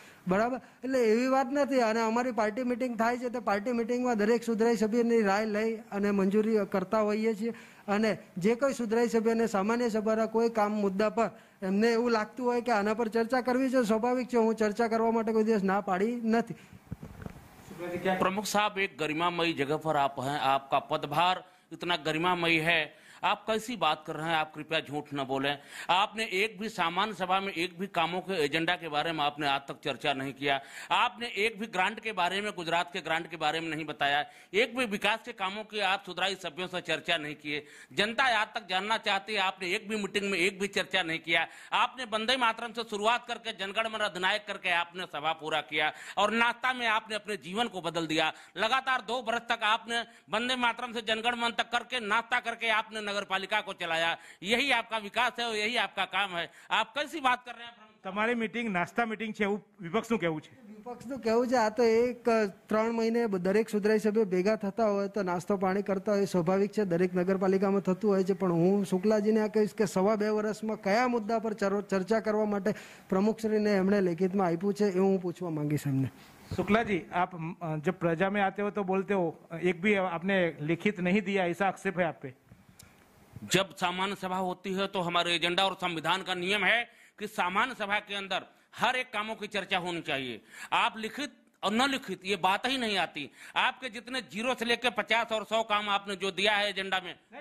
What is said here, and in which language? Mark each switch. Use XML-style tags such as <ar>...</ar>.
<gu>બરાબર, એટલે એવી વાત નથી. અને અમારી પાર્ટી મિટિંગ થાય છે, તો પાર્ટી મિટિંગમાં દરેક સુધરાઈ સભ્યની રાય લઈ અને મંજૂરી કરતા હોઈએ છીએ. અને જે કોઈ સુધરાઈ સભ્યને સામાન્ય સભાના કોઈ કામ મુદ્દા પર એમને એવું લાગતું હોય કે આના પર ચર્ચા કરવી છે, સ્વાભાવિક છે, હું ચર્ચા કરવા માટે કોઈ દિવસ ના પાડી નથી.</gu> <hi>प्रमुख साहब, एक गरिमामयी जगह पर आप हैं, आपका पदभार इतना गरिमामयी है, आप कैसी बात कर रहे हैं? आप कृपया झूठ न बोलें. आपने एक भी सामान्य सभा में एक भी कामों के एजेंडा के बारे में आपने आज तक चर्चा नहीं किया. आपने एक भी ग्रांट के बारे में, गुजरात के ग्रांट के बारे में नहीं बताया. एक भी विकास के कामों की आप सुधराई सभ्यों से चर्चा नहीं किए. जनता आज तक जानना चाहती है, आपने एक भी मीटिंग में एक भी चर्चा नहीं किया. आपने वंदे मातरम से शुरुआत करके जनगण मन अधिनायक करके आपने सभा पूरा किया और नाश्ता में आपने अपने जीवन को बदल दिया. लगातार 2 वर्ष तक आपने वंदे मातरम से जनगण मन तक करके नाश्ता करके आपने नगर पालिका को चलाया. यही आपका विकास है और यही आपका काम है. आप कैसी बात कर रहे हैं?</hi> <gu>તમારી મીટિંગ નાસ્તા મીટિંગ છે એવું વિપક્ષનું કહેવું છે. વિપક્ષનું કહેવું છે આ તો એક 3 મહિને દરેક સુધરાઈ સભ્ય ભેગા થતા હોય તો નાસ્તો પાણી કરતા હોય, સ્વાભાવિક છે, દરેક નગરપાલિકામાં થતું હોય છે. પણ હું શુક્લાજીને આ કહીશ કે 2.5 વર્ષમાં કયા મુદ્દા પર ચર્ચા કરવા માટે પ્રમુખશ્રીને એમણે લેખિતમાં આપ્યું છે એ હું પૂછવા માંગીશ એમને.</gu> <hi>शुक्ला जी, आप जब प्रजा में आते हो तो बोलते हो एक भी आपने लिखित नहीं दिया, ऐसा आक्षेप है आप पे? जब सामान्य सभा होती है तो हमारे एजेंडा और संविधान का नियम है कि सामान्य सभा के अंदर हर एक कामों की चर्चा होनी चाहिए. आप लिखित और न लिखित ये बात ही नहीं आती. आपके जितने 0 से लेकर 50 और 100 काम आपने जो दिया है एजेंडा में,</hi>